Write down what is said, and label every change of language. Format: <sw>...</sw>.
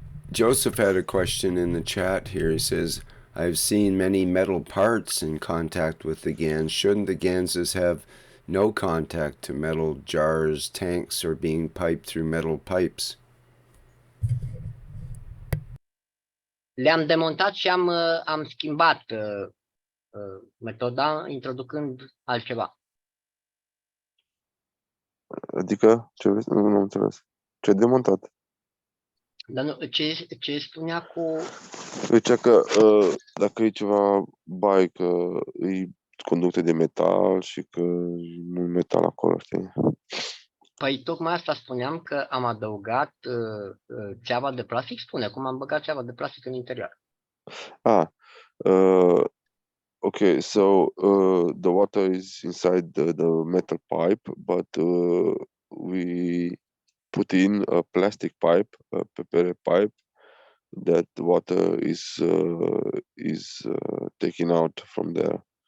<en>Joseph had a question in the chat here. He says, I've seen many metal parts in contact with the GANs. Shouldn't the GANSs have no contact to metal jars, tanks, or being piped through metal pipes?</en> <ro>Le-am demontat și am schimbat metoda introducând altceva. Adică? Ce vrei? Nu am înțeles. Ce demontat? Dar nu, ce spunea cu... Zicea că dacă e ceva bai, că e conducte de metal și că e mult metal acolo, știi? Păi tocmai asta spuneam că am adăugat țeava de plastic. Spune cum am băgat țeava de plastic în interior.</ro> <en>Okay, so the water is inside the metal pipe, but we put in a plastic pipe, a PPR pipe, that water is taken out from there.</en>